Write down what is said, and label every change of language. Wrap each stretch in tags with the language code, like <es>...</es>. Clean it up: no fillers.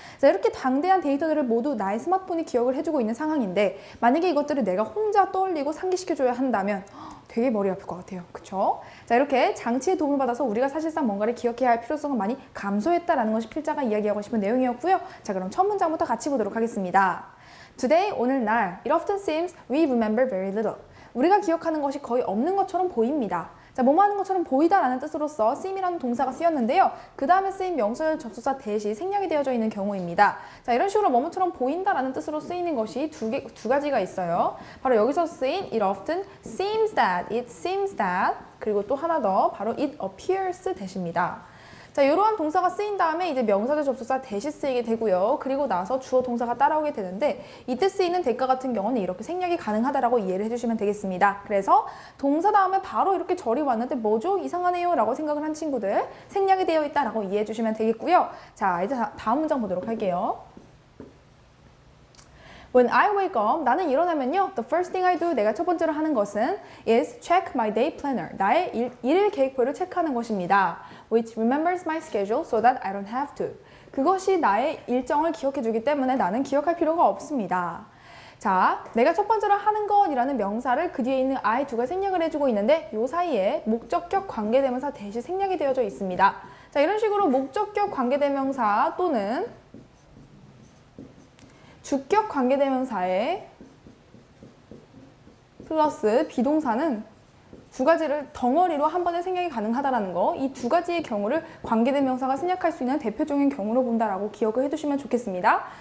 <ko>자, 이렇게 방대한 데이터들을 모두 나의 스마트폰이 기억을 해주고 있는 상황인데 만약에 이것들을 내가 혼자 떠올리고 상기시켜줘야 한다면 되게 머리 아플 것 같아요. 그쵸? 자, 이렇게 장치의 도움을 받아서 우리가 사실상 뭔가를 기억해야 할 필요성은 많이 감소했다라는 것이 필자가 이야기하고 싶은 내용이었고요. 자, 그럼 첫 문장부터 같이 보도록 하겠습니다.</ko> <en>Today,</en> <ko>오늘날,</ko> <en>it often seems we remember very little.</en> <ko>우리가 기억하는 것이 거의 없는 것처럼 보입니다. 자, 뭐뭐 하는 것처럼 보이다라는 뜻으로서 seem이라는 동사가 쓰였는데요. 그 다음에 쓰인 명사절 접속사 대시 생략이 되어져 있는 경우입니다. 자, 이런 식으로 뭐뭐처럼 보인다라는 뜻으로 쓰이는 것이 두 가지가 있어요. 바로 여기서 쓰인</ko> <en>it often seems that,</en> <ko>it seems that, 그리고 또 하나 더 바로</ko> <en>it appears</en> <ko>대시입니다. 자, 이러한 동사가 쓰인 다음에 이제 명사절 접속사 대시 쓰이게 되고요. 그리고 나서 주어 동사가 따라오게 되는데 이때 쓰이는 대가 같은 경우는 이렇게 생략이 가능하다라고 이해를 해주시면 되겠습니다. 그래서 동사 다음에 바로 이렇게 절이 왔는데 뭐죠? 이상하네요 라고 생각을 한 친구들 생략이 되어 있다라고 이해해 주시면 되겠고요. 자, 이제 다음 문장 보도록 할게요.</ko> <en>When I wake up,</en> <ko>나는 일어나면요.</ko> <en>The first thing I do,</en> <ko>내가 첫 번째로 하는 것은</ko> <en>is check my day planner.</en> <ko>나의 일일 계획표를 체크하는 것입니다.</ko> <en>Which remembers my schedule so that I don't have to.</en> <ko>그것이 나의 일정을 기억해주기 때문에 나는 기억할 필요가 없습니다. 자, 내가 첫 번째로 하는 것이라는 명사를 그 뒤에 있는 I 두가 생략을 해주고 있는데 이 사이에 목적격 관계대명사 대시 생략이 되어져 있습니다. 자, 이런 식으로 목적격 관계대명사 또는 주격 관계대명사에 플러스 비동사는 두 가지를 덩어리로 한 번에 생략이 가능하다는 거, 이 두 가지의 경우를 관계대명사가 생략할 수 있는 대표적인 경우로 본다라고 기억을 해두시면 좋겠습니다.</ko>